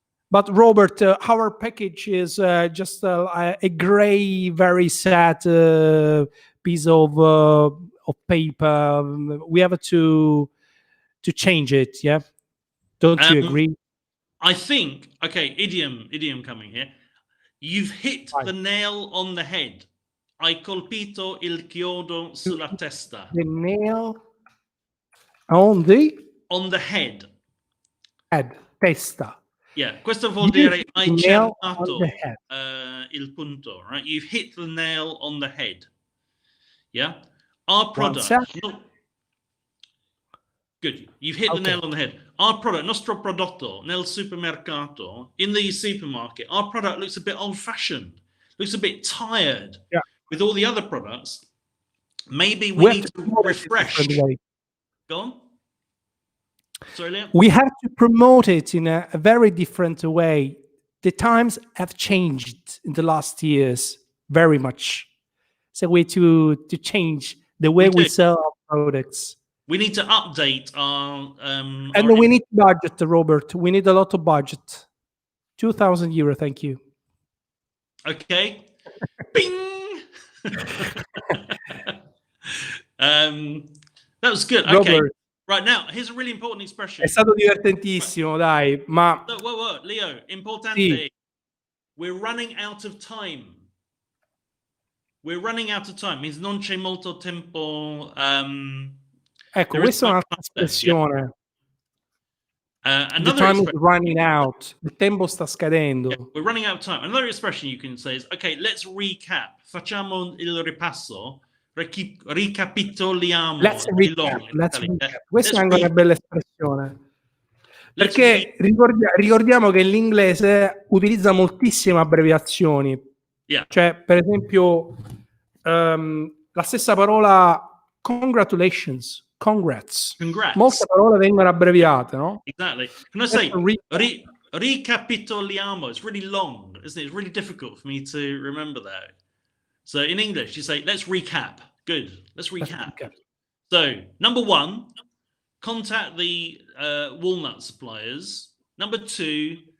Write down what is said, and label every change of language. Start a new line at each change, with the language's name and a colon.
English: But Robert, our package is just a gray, very sad piece of paper. We have to change it. Yeah, don't you agree? I think, okay, idiom coming here. You've hit the nail on the head.
Italian: Hai colpito il chiodo sulla testa.
English: The nail on the head.
Italian: Testa.
English: Yeah,
Italian: questo vuol dire hai cercato il punto, right?
English: You've hit the nail on the head. Yeah? Our product. Good. You've hit the nail on the head. Our product,
Italian: nostro prodotto nel supermercato,
English: in the supermarket, our product looks a bit old-fashioned, looks a bit tired with all the other products. Maybe we need to refresh. Go on. Sorry, Leo? We have to promote it in a very different way. The times have changed in the last years very much. So we to change the way we sell our products. We need to update our and we need budget, Robert. We need a lot of budget. 2,000 euro, thank you. Okay. Bing. That was good. Okay. Robert, right now, here's a really important expression.
Italian: È stato divertentissimo, dai, ma
English: whoa, Leo, importante.
Italian: Sì.
English: We're running out of time. We're running out of time. Means
Italian: non c'è molto tempo. Ecco, questa è un'altra espressione.
English: The time is running out.
Italian: Il tempo sta scadendo.
English: Yeah, we're running out of time. Another expression you can say is, okay, let's recap.
Italian: Facciamo il ripasso. Ricapitoliamo.
English: Let's recap.
Italian: Questa è anche una bella espressione. Perché ricordiamo che l'inglese utilizza moltissime abbreviazioni.
English: Yeah.
Italian: Cioè, per esempio, la stessa parola congratulations. Congrats. Molte parole vengono abbreviate, no?
English: Exactly. Can I say ricapitoliamo? It's really long, isn't it? It's really difficult for me to remember that. So in English, you say, let's recap. Good. Let's recap. So, number 1, contact the walnut suppliers. Number 2,